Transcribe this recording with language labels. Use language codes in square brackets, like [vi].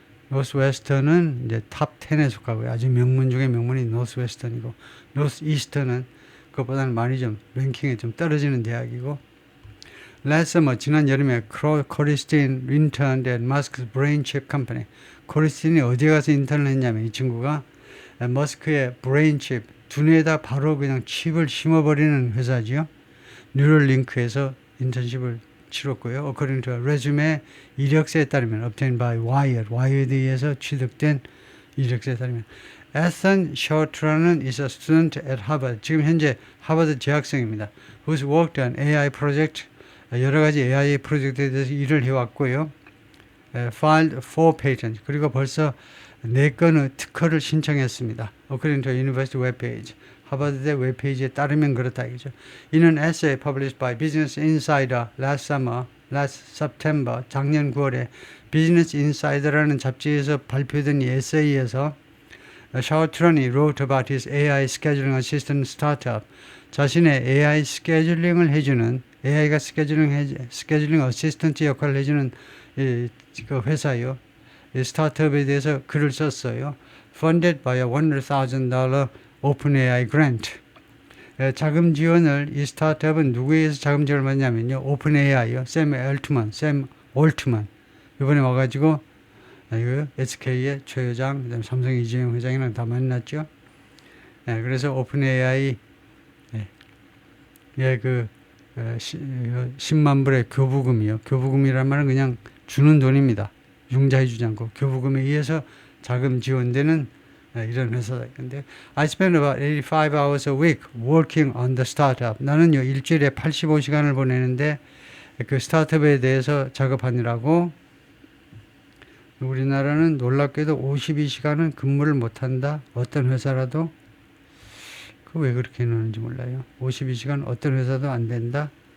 [ko] Northwestern은 이제 탑 10에 속하고요. 아주 명문 중에 명문이 Northwestern이고, Northeastern은 그것보다는 많이 좀 랭킹에 좀 떨어지는 대학이고, [en] last summer, [ko] 지난 여름에 코리스틴 [en] interned at Musk's brain chip company. [ko] 코리스틴이 어디에 가서 인턴을 했냐면 이 친구가 머스크의 브레인 칩, 두뇌에다 바로 그냥 칩을 심어버리는 회사지요. 뉴럴링크에서 인턴십을 치렀고요. [en] According to a resume, [ko] 이력서에 따르면 [en] obtained by Wired에 [ko] 의해서 취득된 이력서에 따르면 [en] Ethan Short라는 is a student at Harvard. [ko] 지금 현재 하버드 재학생입니다. [en] Who's worked on AI project, [ko] 여러 가지 AI 프로젝트에 대해서 일을 해왔고요. [en] Filed 4 patents. [ko] 그리고 벌써 4건의 특허를 신청했습니다. [en] According to University webpage. [ko] 하버드대 웹페이지에 따르면 그렇다 이거죠. [en] 이는 essay published by Business Insider last September, [ko] 작년 9월에 [en] Business Insider라는 [ko] 잡지에서 발표된 이 에세이에서 [en] 샤워트런이 wrote about his AI scheduling assistant startup. [ko] 자신의 AI 스케줄링을 해주는, AI가 스케줄링 어시스턴트 역할을 해주는 그 회사요. 이 스타트업에 대해서 글을 썼어요. [en] Funded by a $100,000 OpenAI grant. [ko] 자금 지원을, 이 스타트업은 누구에서 자금 지원을 받냐면요. 오픈AI요. 샘 올트만. 이번에 와가지고 SK의 최 회장, 그다음에 삼성 이재용 회장이랑 다 만났죠. 그래서 오픈AI 10만 불의 교부금이요. 교부금이란 말은 그냥 주는 돈입니다. 융자해 주지 않고 교부금에 의해서 자금 지원되는 이런 회사다. 근데 [en] I spend about 85 hours a week working on the startup. [ko] 나는요 일주일에 85시간을 보내는데 그 스타트업에 대해서 작업하느라고. 우리나라는 놀랍게도 52시간은 근무를 못한다. 어떤 회사라도. 그 왜 그렇게 해놓는지 몰라요. 52시간 어떤 회사도 안 된다.